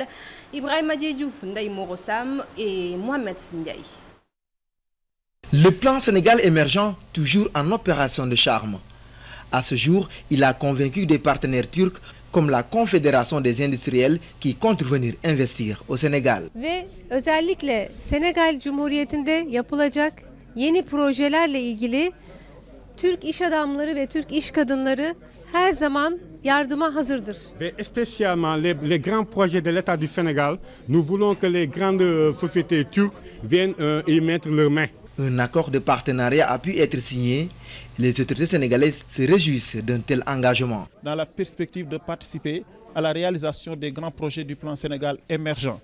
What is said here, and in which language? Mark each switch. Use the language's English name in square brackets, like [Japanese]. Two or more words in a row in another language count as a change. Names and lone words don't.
[French] Ibrahim Diouf, Ndaï Morossam et Mohamed Ndiaye. Le plan Sénégal émergent, toujours en opération de charme. À ce jour, il a convaincu des partenaires turcs comme la Confédération des industriels qui comptent venir investir au Sénégal. [Turkish] Ve özellikle Senegal Cumhuriyeti'nde yapılacak yeni projelerle ilgili Türk iş adamları ve Türk iş kadınları her zaman yardıma hazırdır. [French] Et spécialement les grands projets de l'État du Sénégal, nous voulons que les grandes sociétés turques viennent y mettre leurs mains. Un accord de partenariat a pu être signé. Les autorités sénégalaises se réjouissent d'un tel engagement. Dans la perspective de participer à la réalisation des grands projets du plan Sénégal émergent.